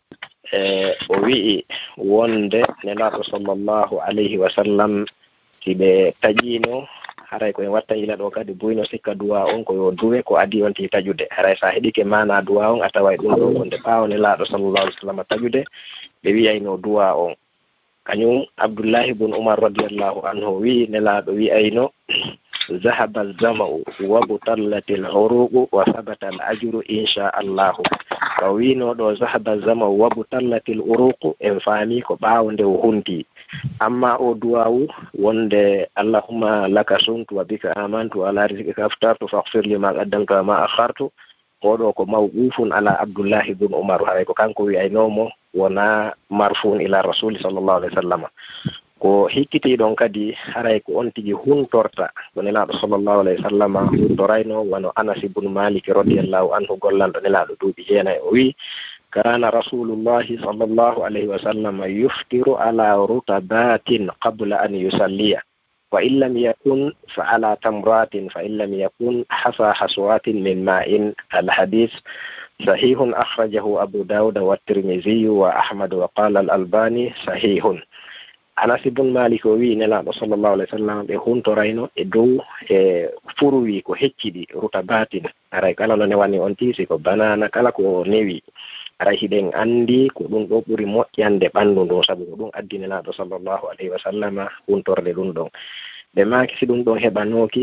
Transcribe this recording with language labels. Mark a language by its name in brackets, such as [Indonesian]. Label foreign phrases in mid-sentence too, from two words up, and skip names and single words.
[Fula] o wi'i wonde nelaɗo [Arabic] صلى الله عليه وسلم [Fula] si ɓe taƴino haray koye watta ila ɗo kadi buyno sikka duwa on koyo duwe ko adi on ti taƴude haray sa heɗike mana duwa on a taway ɗum ɗo wonde ɓawo nelaɗo [Arabic] صلى الله عليه وسلم [Fula] taƴude ɓe wiyayno duwa on kañum Abdoullahi bun Umar [Arabic] رضي الله عنه [Fula] wi nelaɗo wi'ayno [Arabic] ذهب الظمأ وابتلت العروق وثبت الأجر إن شاء الله [Fula] ko wino ɗo [Arabic] ذهب الظمأ وابتلت العروق [Fula] en faami ko ɓawo nde o hunti amma o duwawu wonde [Arabic] اللهم لك صمت وبك آمنت على رزقك أفطرت فاغفر لي ما قدمت وما أخرت [Fula] oɗo ko [Arabic] موقوف على Abdoullahi bun Umar [Fula] haray ko kanko wi'aynomo wona [Arabic] مرفوع إلى رسول صلى الله عليه وسلم [Fula] ko hikkitiɗon kadi haray ko on tigi huntorta ko nelaɗo [Arabic] صلى الله عليه وسلم [Fula] huntorayno wono [Arabic] Anas ibn Malik رضي الله عنه [Fula] gollanɗo nelaɗo duuɓi jeenayi o wi [Arabic] كان رسول الله صلى الله عليه وسلم يفطر على رطبات قبل أن يصلي وإن لم يكن فعلى تمرات فإن لم يكن حسا حسوات من ماء الحديث صحيح أخرجه أبو داود والترمذي وأحمد وقال الألباني صحيح. [Fula] Anas ibn Malik o wi nelaɗo [Arabic] صلى الله عليه وسلم [Fula] ɓe huntorayno e dow e furwi ko hecciɗi rutabatin aray kala no newani on tisi ko banana kala ko newi aray hiɗen andi ko ɗum ɗo ɓuri moƴƴande ɓanndu ndun sabu ko ɗum addi nelaɗo [Arabic] صلى الله عليه وسلم [Fula] huntorde ɗum ɗon ɓe maki si ɗum ɗon heɓanoki